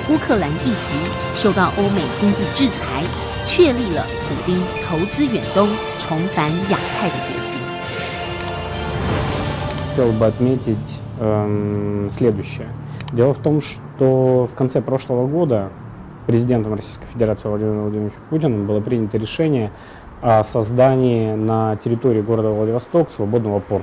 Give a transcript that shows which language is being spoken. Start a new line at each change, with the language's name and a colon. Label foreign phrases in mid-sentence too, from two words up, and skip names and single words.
Chinese: 克兰议题受到欧美经济制裁，确立了普丁投资远东、重返亚太的决心。
Russian: Хотел бы отметить следующее. Дело в том, что в конце прошлого года президентом Российской Федерации Владимиром Владимировичем Путиным было принято решение о создании на территории города Владивосток свободного порта.